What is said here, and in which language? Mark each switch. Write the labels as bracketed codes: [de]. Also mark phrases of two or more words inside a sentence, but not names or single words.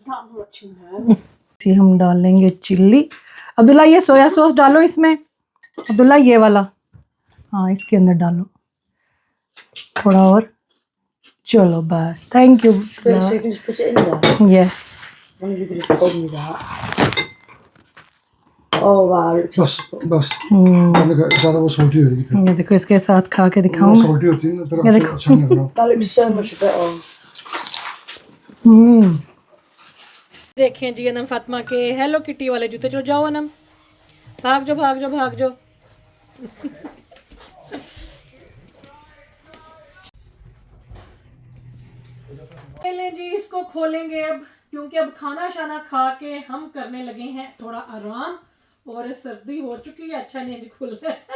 [ur] ہم ڈالیں گے چلی. عبداللہ یہ [en] soy sauce [ur] ڈالو اس میں، عبداللہ یہ والا، ہاں اس کے اندر ڈالو تھوڑا اور. چلو بس, [en] thank you. [ur] यस [de] Und ich will das oben da. [en] Oh wow. [ur] بس بس میں نے کہا زیادہ وہ سالٹی ہوگی پھر یہ دیکھو اس کے ساتھ کھا کے دکھاؤں वो मैं। سالٹی ہوتی ہے نا پھر ये अच्छा देखो। اچھا نہیں لگ رہا [en] That looks so much better. [ur] دیکھیں جی انعم فاطمہ کے ہیلو کٹی والے جوتے، چلو جاؤ انعم، بھاگ جاؤ بھاگ جاؤ بھاگ جاؤ. پہلے جی اس کو کھولیں گے اب، کیونکہ اب کھانا شانا کھا کے ہم کرنے لگے ہیں تھوڑا آرام، اور سردی ہو چکی ہے، اچھا نہیں ہے جی کھل رہا ہے.